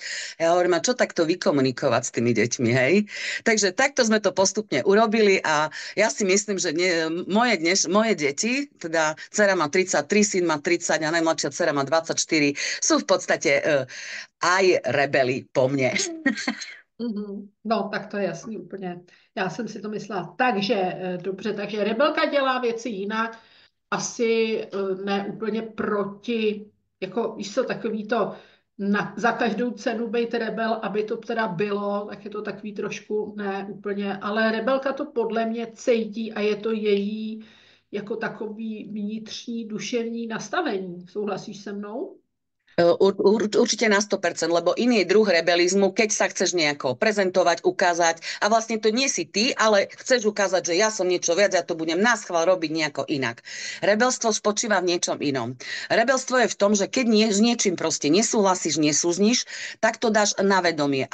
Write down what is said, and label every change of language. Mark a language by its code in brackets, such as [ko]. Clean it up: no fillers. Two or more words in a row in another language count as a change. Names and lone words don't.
[sk] Ja hovorím, a čo takto vykomunikovať s tými deťmi, hej? Takže takto sme to postupne urobili a ja si myslím, že moje deti, teda dcera má 33, syn má 30 a najmladšia dcera má 24, sú v podstate aj rebeli po mne. Mhm. [cs] No, tak to je jasný úplně. Já jsem si to myslela. Takže, dobře, takže rebelka dělá věci jinak, asi ne úplně proti, jako víš co, takový to za každou cenu být rebel, aby to teda bylo, tak je to takový trošku ne úplně, ale rebelka to podle mě cítí a je to její jako takový vnitřní duševní nastavení. Souhlasíš se mnou? [sk] Určite na 100%, lebo iný je druh rebelizmu, keď sa chceš nejako prezentovať, ukázať a vlastne to nie si ty, ale chceš ukázať, že ja som niečo viac, ja to budem naschvál robiť nejako inak. Rebelstvo spočíva v niečom inom. Rebelstvo je v tom, že keď s niečím proste nesúhlasíš, nesúzniš, tak to dáš na vedomie.